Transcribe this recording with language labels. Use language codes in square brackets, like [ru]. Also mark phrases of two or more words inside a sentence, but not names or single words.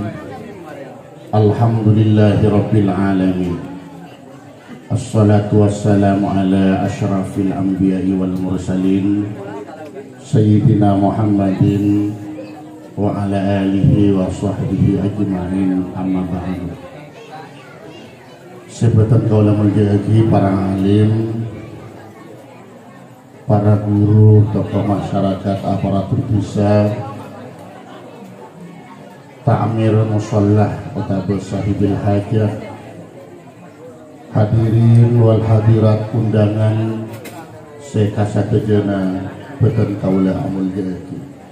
[ar] الحمد لله رب العالمين. الصلاة والسلام على أشرف الأنبياء والمرسلين سيدنا محمد وعلى آله وصحبه أجمعين، أما بعد. [mad] Sebatan kaula mulyadi para alim, para guru, [id] tokoh masyarakat, aparatur desa, [mad] ta'mir mushallah utawa sahibil hajah, [ar] الحاضرين والحاضرات [mad] undangan sekasadejana beten kaula mulyadi.